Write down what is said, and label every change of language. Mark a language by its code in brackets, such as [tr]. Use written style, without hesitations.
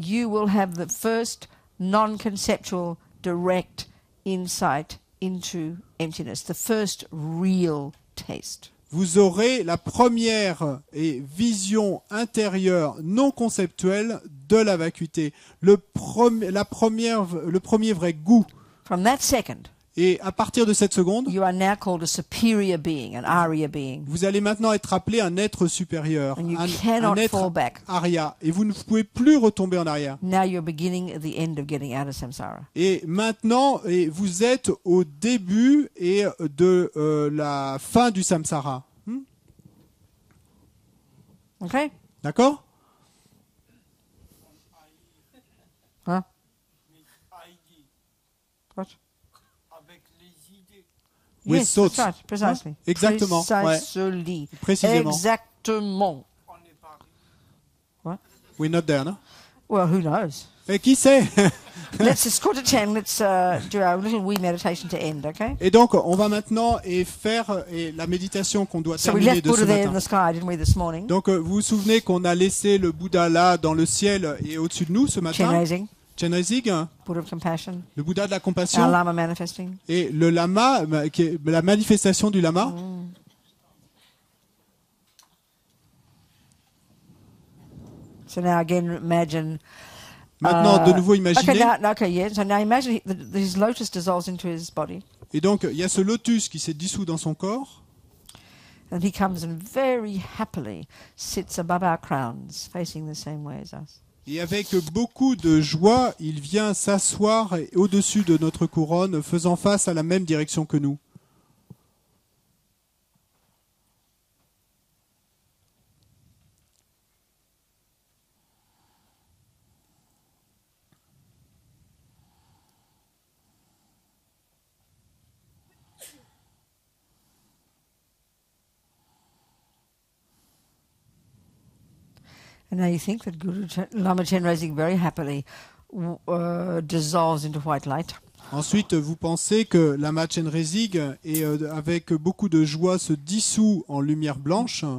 [en] you will have the first non-conceptual direct insight into emptiness, the first real taste. [fr] Vous aurez la première vision intérieure non conceptuelle de la vacuité, le premier vrai goût. [en] From that second, [fr] et à partir de cette seconde, [en] you are now called a superior being, an Arya being. [fr] Vous allez maintenant être appelé un être supérieur, un être Arya, et vous ne pouvez plus retomber en arrière. [en] Now you're beginning at the end of getting out of samsara. [fr] Et maintenant, vous êtes au début de la fin du samsara. [en] Okay. [fr] D'accord? Hein? [en] What? [fr] Avec les idées. [en] Yes, that's right, precisely. [fr] Exactement. [en] Precisely. [fr] Ouais. Précisément. Exactement. On n'est pas. [en] What? We're not there, no? Well, who knows? [fr] Et qui sait? [en] It's quarter to 10. Let's do our little wee meditation to end, okay? [fr] Et donc, on va maintenant faire la méditation qu'on doit terminer de ce matin. [en] In the sky, didn't we, this morning? [fr] Donc, vous vous souvenez qu'on a laissé le Bouddha là, dans le ciel et au-dessus de nous ce matin? [en] Chenrezig, Buddha of compassion, [fr] le Bouddha de la compassion, [en] our Lama manifesting. [fr] Et le lama, qui est la manifestation du lama. [en] So now again, imagine. [fr] Maintenant, de nouveau, imaginez. [en] So now imagine his lotus dissolves into his body. [fr] Et donc, il y a ce lotus qui s'est dissous dans son corps. [en] And he comes and very happily sits above our crowns, facing the same way as us. [fr] Et avec beaucoup de joie, il vient s'asseoir au-dessus de notre couronne, faisant face à la même direction que nous. [en] And now you think that Lama Chenrezig very happily dissolves into white light. [fr] Ensuite, vous pensez que Lama Chenrezig, avec beaucoup de joie, se dissout en lumière blanche